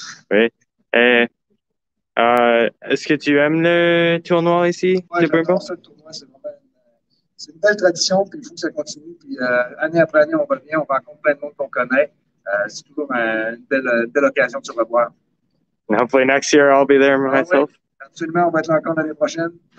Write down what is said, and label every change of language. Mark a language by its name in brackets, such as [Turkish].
[French] Oui. Et, est-ce que tu aimes le tournoi ici Oui, de Brumbo? j'adore ça, le tournoi. C'est une belle tradition, puis il faut que ça continue. Puis année après année, on revient, on rencontre plein de monde qu'on connaît. C'est toujours une belle occasion de se revoir. [English] Hopefully next year I'll be there myself. [French] Oui, absolument, on va être là encore l'année prochaine.